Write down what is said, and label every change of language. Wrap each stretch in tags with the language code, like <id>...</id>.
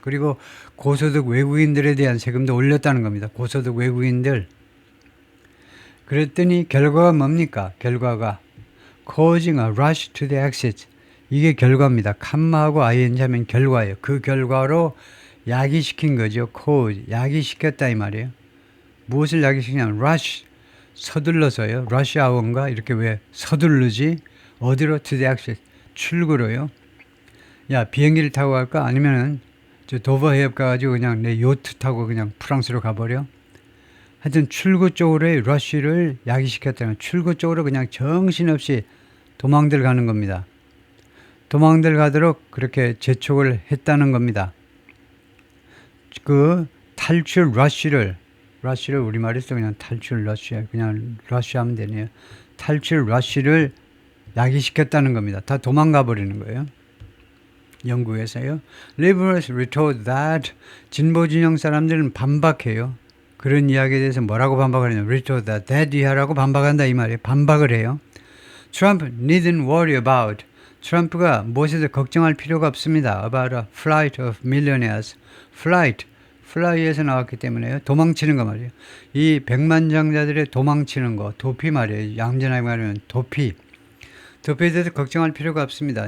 <ko>그리고 고소득 외국인들에 대한 세금도 올렸다는 겁니다. 고소득 외국인들. 그랬더니 결과가 뭡니까? 결과가</ko> <en>causing a rush to the exit.</en> <ko>이게 결과입니다. 칸마하고 ing 하면 결과예요. 그 결과로 야기시킨 거죠.</ko> <en>cause.</en> <ko>야기시켰다 이 말이에요. 무엇을 야기시키냐면 rush. 서둘러서요. rush hour인가? 이렇게 왜 서두르지? 어디로?</ko> <en>to the exit.</en> <ko>출구로요. 야, 비행기를 타고 갈까? 아니면은 저 도버 해협 가가지고 그냥 내 요트 타고 그냥 프랑스로 가버려? 하여튼 출구 쪽으로의 러쉬를 야기시켰다는 출구 쪽으로 그냥 정신없이 도망들 가는 겁니다. 도망들 가도록 그렇게 재촉을 했다는 겁니다. 그 탈출 러쉬를 우리말에서 그냥 탈출 러쉬 그냥 러쉬 하면 되네요. 탈출 러쉬를 야기시켰다는 겁니다. 다 도망가 버리는 거예요. 영국에서요.</ko> <en>Liberals retort that</en> <ko>진보 진영 사람들은 반박해요. 그런 이야기에 대해서 뭐라고 반박하냐면</ko> <en>retort that</en> <ko>이하라고 반박한다 이 말이에요. 반박을 해요.</ko> <en>Trump needn't worry about.</en> <ko>트럼프가 무엇에도 걱정할 필요가 없습니다.</ko> <en>About a flight of millionaires.</en> <ko>fly에서 나왔기 때문에요. 도망치는 거 말이에요. 이 백만장자들의 도망치는 거, 도피 말이에요. 얌전하게 말하면 도피에 대해서 걱정할 필요가 없습니다.</ko>